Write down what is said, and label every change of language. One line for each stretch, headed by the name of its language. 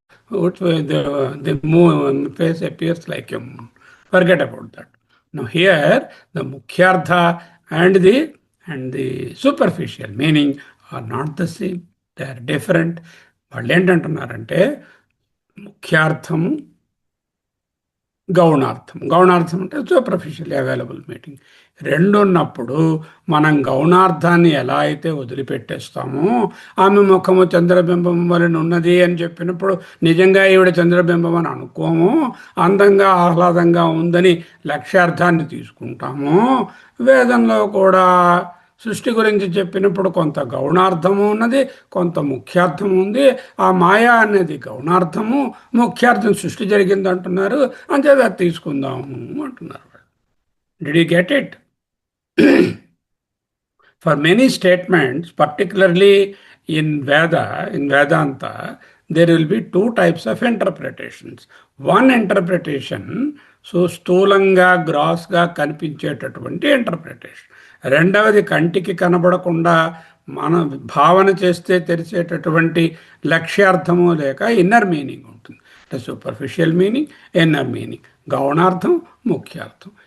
English: The moon face appears like a moon. Forget about that. Now here the mukhyartha and the superficial meaning are not the same. They are different.
Telugu: వాళ్ళు ఏంటంటున్నారంటే ముఖ్యార్థము గౌణార్థం. గౌణార్థం అంటే
English: Superficial available meaning.
Telugu: రెండు ఉన్నప్పుడు మనం గౌణార్థాన్ని ఎలా అయితే వదిలిపెట్టేస్తామో, ఆమె ముఖము చంద్రబింబం వలన ఉన్నది అని చెప్పినప్పుడు నిజంగా ఈవిడ చంద్రబింబం అని అనుకోము, అందంగా ఆహ్లాదంగా ఉందని లక్ష్యార్థాన్ని తీసుకుంటాము. వేదంలో కూడా సృష్టి గురించి చెప్పినప్పుడు కొంత గౌణార్థము ఉన్నది, కొంత ముఖ్యార్థము ఉంది. ఆ మాయా అనేది గౌణార్థము, ముఖ్యార్థం సృష్టి జరిగింది అంటున్నారు. అంతే అది తీసుకుందాము అంటున్నారు.
English: Did you get it? For many statements, particularly in Vedanta, there will be two types of interpretations. One interpretation, so
Telugu: స్థూలంగా గ్రాస్గా కనిపించేటటువంటి ఇంటర్ప్రిటేషన్. రెండవది కంటికి కనబడకుండా మన భావన చేస్తే తెలిసేటటువంటి లక్ష్యార్థము లేక ఇన్నర్ మీనింగ్ ఉంటుంది. అంటే సూపర్ఫిషియల్ మీనింగ్, ఇన్నర్ మీనింగ్, గౌణార్థం, ముఖ్యార్థం.